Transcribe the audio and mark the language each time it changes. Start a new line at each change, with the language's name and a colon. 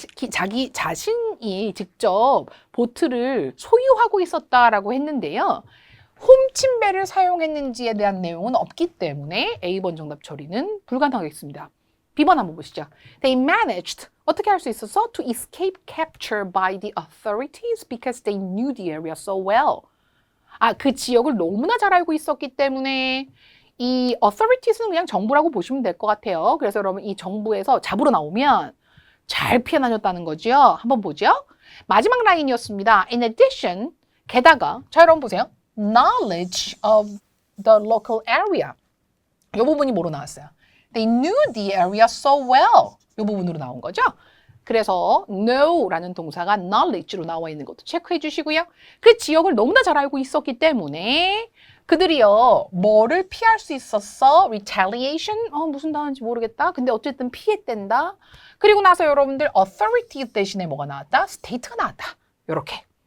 Korean: 자기 자신이 직접 보트를 소유하고 있었다라고 했는데요. 훔친 배를 사용했는지에 대한 내용은 없기 때문에 A번 정답 처리는 불가능하겠습니다. B번 한번 보시죠.
English: They managed,
Korean: 어떻게 할 수 있었어?
English: To escape capture by the authorities because they knew the area so well.
Korean: 그 지역을 너무나 잘 알고 있었기 때문에 이 authorities는 그냥 정부라고 보시면 될 것 같아요. 그래서 여러분 이 정부에서 잡으러 나오면 잘 피해 다녔다는 거죠. 한번 보죠. 마지막 라인이었습니다.
English: In addition,
Korean: 게다가 자 여러분 보세요.
English: Knowledge of the local area.
Korean: 이 부분이 뭐로 나왔어요?
English: They knew the area so well.
Korean: 이 부분으로 나온 거죠. 그래서 know라는 동사가 knowledge로 나와 있는 것도 체크해 주시고요. 그 지역을 너무나 잘 알고 있었기 때문에 그들이요. 뭐를 피할 수 있었어? retaliation? 무슨 단어인지 모르겠다. 근데 어쨌든 피했댄다. 그리고 나서 여러분들 authority 대신에 뭐가 나왔다? state가 나왔다. 요렇게.